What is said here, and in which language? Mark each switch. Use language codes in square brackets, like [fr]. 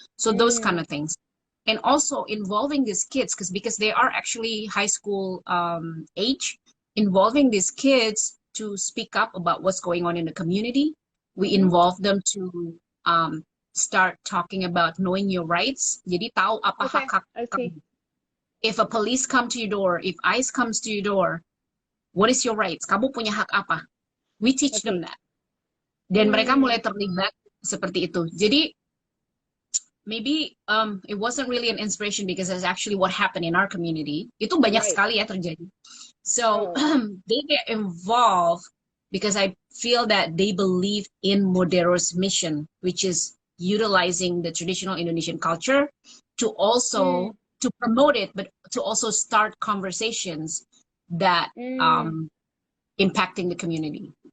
[en] So those kind of things, and also involving these kids, because they are actually high school age, involving these kids to speak up about what's going on in the community. We involve them to start talking about knowing your rights. [id] Jadi tahu apa [en] Okay, [id] hak [en] I see. [id] kamu. [en] If a police come to your door, if ICE comes to your door, what is your rights? [id] Kamu punya hak apa? [en] We teach them that. [id] Dan mereka mulai terlibat seperti itu. Jadi [en] maybe it wasn't really an inspiration because it's actually what happened in our community. [id] Itu banyak [en] Right. [id] sekali ya terjadi. [en] So they get involved because I feel that they believe in Modero's mission, which is utilizing the traditional Indonesian culture to also to promote it, but to also start conversations that impacting the community.